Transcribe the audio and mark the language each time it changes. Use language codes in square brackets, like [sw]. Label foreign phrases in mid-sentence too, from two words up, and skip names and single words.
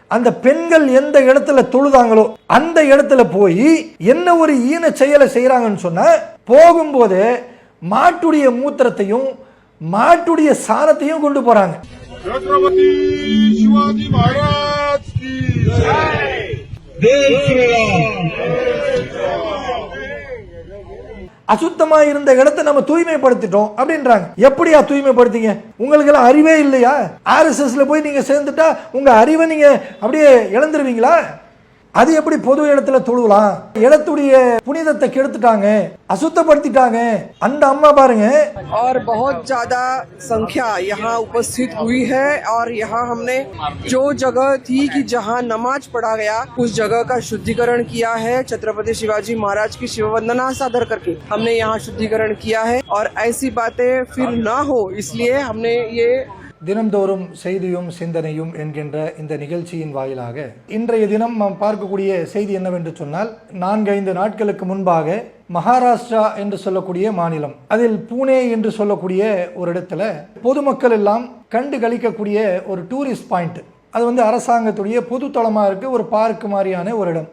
[ta] அந்த பெண்கள் எந்த இடத்துல தொழுதாங்களோ அந்த இடத்துல போய் என்ன ஒரு ஈன செயலை செய்யறாங்கன்னு சொன்னா, போகும்போது மாட்டுடைய மூத்திரத்தையும் மாட்டுடைய சாணத்தையும் கொண்டு போறாங்க. [hi] छत्रपति शिवाजी महाराज की जय। [ta] அசுத்தமா இருந்த இடத்தை நம்ம தூய்மைப்படுத்திட்டோம் அப்படின்றாங்க. எப்படியா தூய்மைப்படுத்திங்க? உங்களுக்கு எல்லாம் அறிவே இல்லையா? ஆர்எஸ்எஸ்ல போய் நீங்க சேர்ந்துட்டா உங்க அறிவை நீங்க அப்படியே இழந்துருவீங்களா? அது எப்படி பொது இடத்துல தொழுலாம்? இடத்துடைய புனிதத்தை கெடுத்துட்டாங்க, அசுத்தப்படுத்திட்டாங்க. அந்த அம்மா பாருங்க. [hi] और बहुत ज्यादा संख्या यहाँ उपस्थित हुई है और यहाँ हमने जो जगह थी कि जहाँ नमाज पढ़ा गया उस जगह का शुद्धिकरण किया है। छत्रपति शिवाजी महाराज की शिव वंदना सादर करके हमने यहाँ शुद्धिकरण किया है और ऐसी बातें फिर ना हो इसलिए हमने ये [ta] தினம்தோறும் செய்தியும் சிந்தனையும் என்கின்ற இந்த நிகழ்ச்சியின் வாயிலாக இன்றைய தினம் நாம் பார்க்கக்கூடிய செய்தி என்னவென்று சொன்னால், 4-5 நாட்களுக்கு முன்பாக மகாராஷ்டிரா என்று சொல்லக்கூடிய மாநிலம், அதில் பூனே என்று சொல்லக்கூடிய ஒரு இடத்துல பொதுமக்கள் எல்லாம் கண்டு களிக்கக்கூடிய ஒரு [en] tourist point, [ta] அது அரசாங்கத்துடைய பொது தளமாக இருக்கு, ஒரு பார்க் மாதிரியான ஒரு இடம்.